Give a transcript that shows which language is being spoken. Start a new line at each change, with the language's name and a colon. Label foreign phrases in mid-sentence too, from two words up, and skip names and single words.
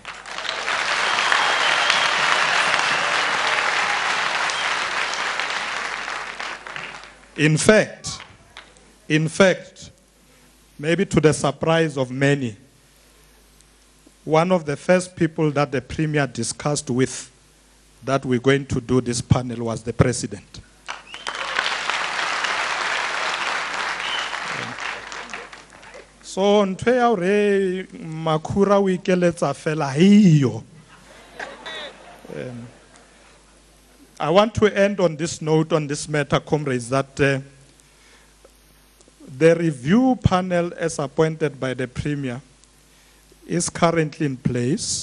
English: In fact, maybe to the surprise of many, one of the first people that the Premier discussed with that we're going to do this panel was the President. So,
Southern Sotho: ntwe ya hore Makhura o ikeletsa fela hiyo.
English: I want to end on this note, on this matter, comrades, that the review panel as appointed by the Premier is currently in place.